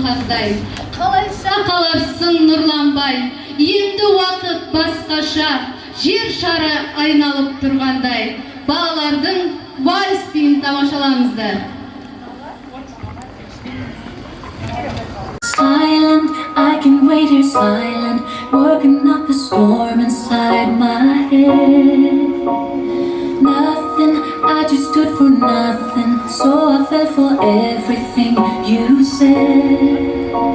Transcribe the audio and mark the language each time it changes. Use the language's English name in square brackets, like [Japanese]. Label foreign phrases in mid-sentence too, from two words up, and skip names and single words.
[Kazakh] тұрғандай. Қалайша қаларсың нұрланбай, енді уақыт басқаша, жер шары айналып тұрғандай. Балалардың вальс биін тамашаламыздар. [English] Silent, I can wait here silent, working up a storm inside my head. Nothing, I just stood for nothing, so I fell for everything you said.